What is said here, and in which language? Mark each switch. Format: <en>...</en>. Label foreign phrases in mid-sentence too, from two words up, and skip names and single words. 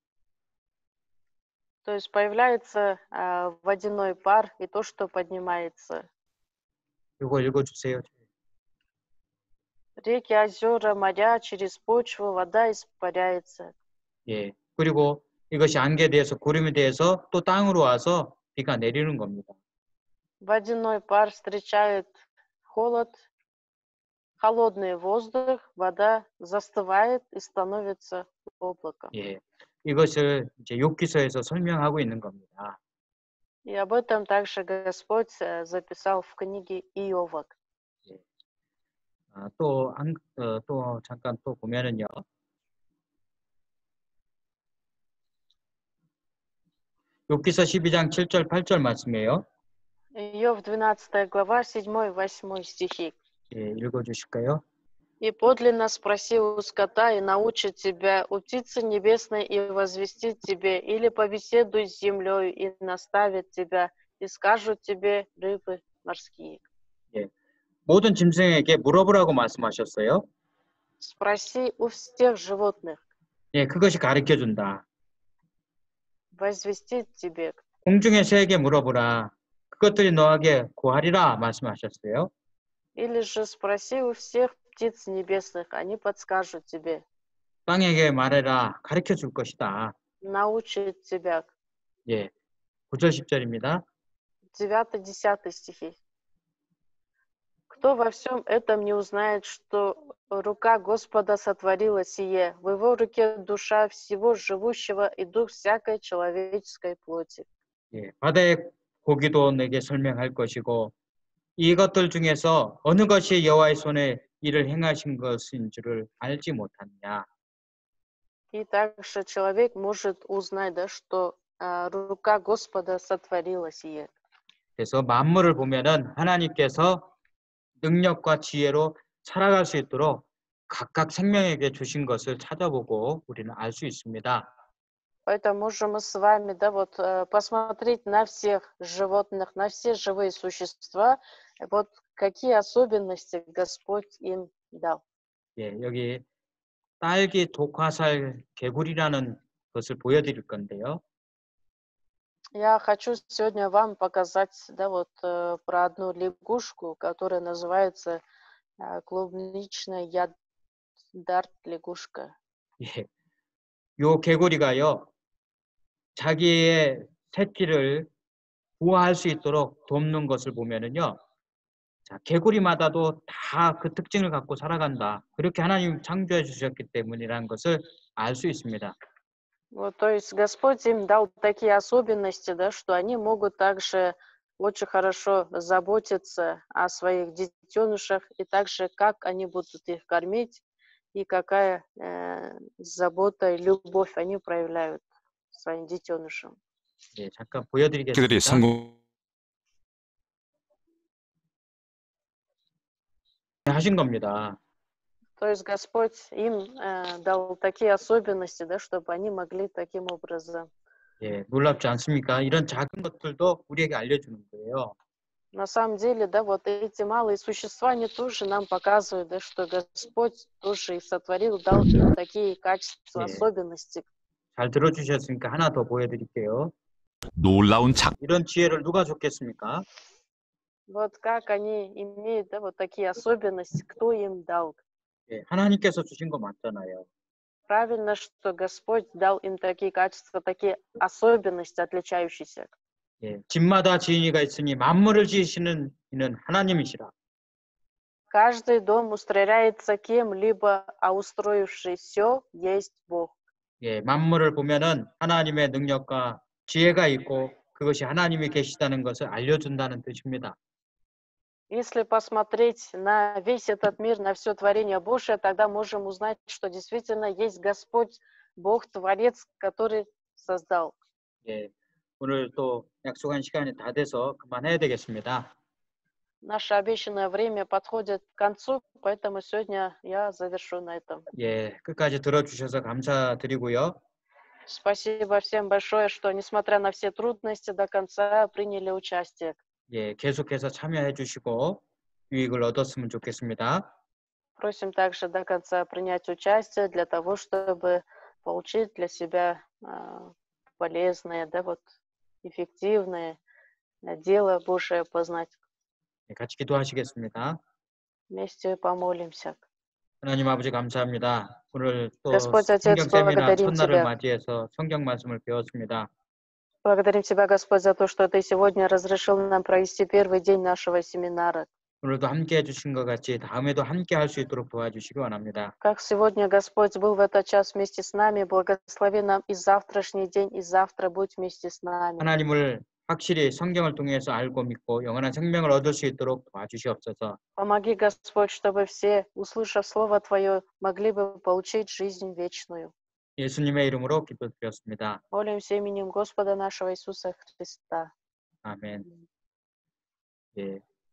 <ru>То есть появляется водяной пар и то, что поднимается.</ru> <ko>이거 읽어주세요.</ko> <ru>Реки, озера, моря, через почву вода испаряется.</ru> <ko>예, 그리고 이것이 안개에 대해서 구름에 대해서 또 땅으로 와서 비가 내리는 겁니다.</ko> <ru>Водяной пар встречает холод, холодный воздух, вода застывает и становится облаком.</ru> <ko>예, 이것을 이제 욥기서에서 설명하고 있는 겁니다.</ko> <ru>И об этом также Господь записал в книге Иова.</ru> <ko>또 잠깐 또 보면은요. 욥기서 12장 7절 8절 말씀이에요.</ko> <ru>Иов 12 глава, 7-8 стихи.</ru> <ko>예, 읽어주실까요?</ko> <ru>«И подлинно спроси у скота, и научит тебя, у птицы небесной, и возвестит тебе, или побеседуй с землей, и наставит тебя, и скажут тебе рыбы морские».</ru> <ko>예, 모든 짐승에게 물어보라고 말씀하셨어요.</ko> <ru>Спроси у всех животных,</ru> <ko>예, 그것이 가르쳐준다.</ko> <ru>возвестит тебе.</ru> <ko>공중의 새에게 물어보라. 그것들이 너에게 고하리라 말씀하셨어요.</ko> <ru>Или же спроси у всех птиц небесных, они подскажут тебе,</ru> <ko>땅에게 말해라. 가르쳐 줄 것이다.</ko> <ru>научит тебя.</ru> <ko>예, 9절 10절입니다.</ko> <ru>9-10 стихи. Кто во всем этом не узнает, что рука Господа сотворила сие, в его руке душа всего живущего и дух всякой человеческой плоти.</ru> <ko>예, 바다의 고기도 내게 설명할 것이고 이것들 중에서 어느 것이 여호와의 손에 이를 행하신 것인 줄을 알지 못하느냐.</ko> <ru>И также человек может узнать, да, что рука Господа сотворила сие.</ru> <ko>그래서 만물을 보면은 하나님께서 능력과 지혜로 살아갈 수 있도록 각각 생명에게 주신 것을 찾아보고 우리는 알 수 있습니다.</ko> <ru>Поэтому можем мы с вами, да, вот посмотреть на всех животных, на все живые существа, вот какие особенности Господь им дал.</ru> <ko>예, 여기 딸기 독화살 개구리라는 것을 보여드릴 건데요.</ko> <ru>Я хочу сегодня вам показать, да, вот про одну лягушку, которая называется клубничная яддарт лягушка.</ru> <ko>예, 요 개구리가요, 자기의 새끼를 부화할 수 있도록 돕는 것을 보면은요, 자, 개구리마다도 다 그 특징을 갖고 살아간다. 그렇게 하나님 창조해 주셨기 때문이라는 것을 알 수 있습니다.</ko> <ru>Вот, то есть Господь им дал такие особенности, да, что они могут также очень хорошо заботиться о своих детенышах, и также как они будут их кормить, и какая забота и любовь они проявляют своим детенышам.</ru> <ko>예, 잠깐 그들이 보여드리겠습니다. 하신 겁니다.</ko> <ru>То есть Господь им дал такие особенности, да, чтобы они могли таким образом.</ru> <ko>예, 놀랍지 않습니까? 이런 작은 것들도 우리에게 알려주는 거예요.</ko> <ru>На самом деле, да, вот эти малые существа, они тоже нам показывают, да, что Господь тоже их сотворил, дал им такие качества,</ru> <ko>예.</ko> <ru>особенности.</ru> <ko>잘 들어주셨으니까 하나 더 보여드릴게요. 놀라운 작 이런 지혜를 누가 줬겠습니까?</ko> <ru>Вот как они имеют, да, вот такие особенности, кто им дал.</ru> <ko>예, 하나님께서 주신 거 맞잖아요.</ko> <ru>Правильно, что Господь дал им такие качества, такие особенности, отличающиеся.</ru> <ko>예, 집마다 지은이가 있으니 만물을 지으시는 이는 하나님이시라.</ko> <ru>Каждый дом устрояется кем-либо, а устроивший все есть Бог.</ru> <ko>예, 만물을 보면은 하나님의 능력과 지혜가 있고 그것이 하나님이 계시다는 것을 알려준다는 뜻입니다.</ko> <ru>Если посмотреть на весь этот мир, на все творение Божие, тогда можем узнать, что действительно есть Господь, Бог, Творец, который создал.</ru> <ko>예, 오늘 또 약속한 시간이 다 돼서 그만해야 되겠습니다.</ko> <ru>Наше обещанное время подходит к концу, поэтому сегодня я завершу на этом.</ru> <ko>예, 끝까지 들어주셔서 감사드리고요.</ko> <ru>Спасибо всем большое, что, несмотря на все трудности, до конца приняли участие.</ru> <ko>예, 계속해서 참여해 주시고 유익을 얻었으면 좋겠습니다.</ko> <ru>Просим также до конца принять участие для того, чтобы получить для себя полезное, да, вот, эффективное дело Божие познать.</ru> <ko>예, 같이 기도하시겠습니다.</ko> <ru>Вместе помолимся.</ru> <ko>하나님 아버지 감사합니다. 오늘 또</ko> <ru>Господь Отец,</ru> <ko>성경 세미나</ko> <ru>благодарим</ru> <ko>첫날을</ko> <ru>Тебя.</ru> <ko>맞이해서 성경 말씀을 배웠습니다.</ko> <ru>Благодарим Тебя, Господь, за то, что Ты сегодня разрешил нам провести первый день нашего семинара.</ru> <ko>오늘도 함께 해주신 것 같이 다음에도 함께 할 수 있도록 도와주시기 원합니다.</ko> <ru>Как сегодня Господь был в этот час вместе с нами, благослови нам и завтрашний день, и завтра будь вместе с нами.</ru> <ko>하나님을 확실히 성경을 통해서 알고 믿고 영원한 생명을 얻을 수 있도록 도와주시옵소서.</ko> <ru>Помоги, Господь, чтобы все, услышав Слово Твое, могли бы получить жизнь вечную.</ru> <ko>예수님의 이름으로 기도드렸습니다.</ko> <ru>Молимся именем Господа нашего Иисуса Христа.</ru> <ko>아멘. 예.</ko>